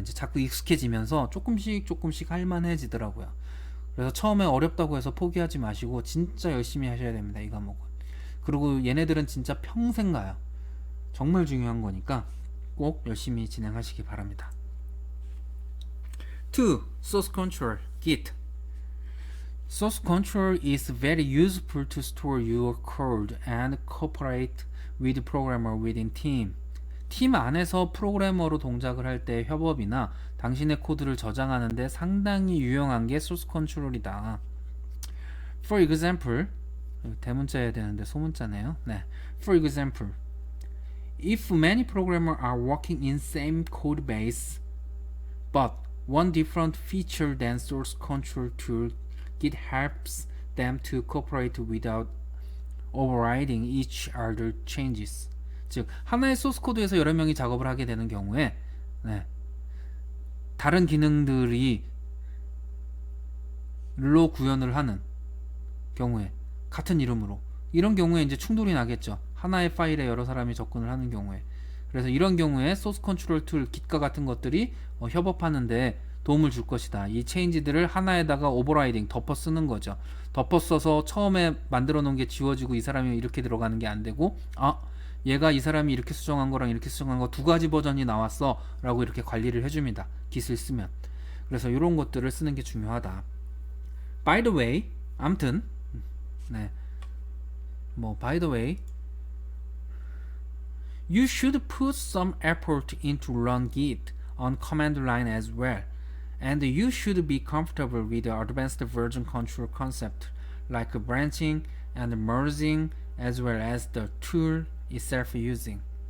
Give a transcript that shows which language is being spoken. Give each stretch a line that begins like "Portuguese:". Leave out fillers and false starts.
Korean: 이제 자꾸 익숙해지면서 조금씩 할만해지더라고요. 그래서 처음에 어렵다고 해서 포기하지 마시고 진짜 열심히 하셔야 됩니다. 이 과목은. 그리고 얘네들은 진짜 평생 가요. 정말 중요한 거니까 꼭 열심히 진행하시기 바랍니다.
English: 2. Source Control, Git. Source control is very useful to store your code and cooperate with the programmer within team.
Korean: 팀 안에서 프로그래머로 동작을 할 때 협업이나 당신의 코드를 저장하는 데 상당히 유용한 게 소스 컨트롤이다.
English: For example,
Korean: 대문자여야 되는데 소문자네요. 네.
English: For example, if many programmers are working in same code base, but one different feature than source control tool, Git helps them to cooperate without overriding each other changes.
Korean: 즉 하나의 소스 코드에서 여러 명이 작업을 하게 되는 경우에 다른 기능들이 로 구현을 하는 경우에 같은 이름으로 이런 경우에 이제 충돌이 나겠죠. 하나의 파일에 여러 사람이 접근을 하는 경우에. 그래서 이런 경우에 소스 컨트롤 툴 Git과 같은 것들이 협업하는데 도움을 줄 것이다. 이 체인지들을 하나에다가 오버라이딩 덮어 쓰는 거죠. 덮어 써서 처음에 만들어 놓은 게 지워지고 이 사람이 이렇게 들어가는 게 안 되고 얘가 이 사람이 이렇게 수정한 거랑 이렇게 수정한 거 두 가지 버전이 나왔어 라고 이렇게 관리를 해줍니다. Git을 쓰면. 그래서 이런 것들을 쓰는 게 중요하다.
English: By the way,
Korean: 아무튼
English: by the way, you should put some effort into run Git on command line as well. And you should be comfortable with the advanced version control concept like branching and merging as well as the tool itself using.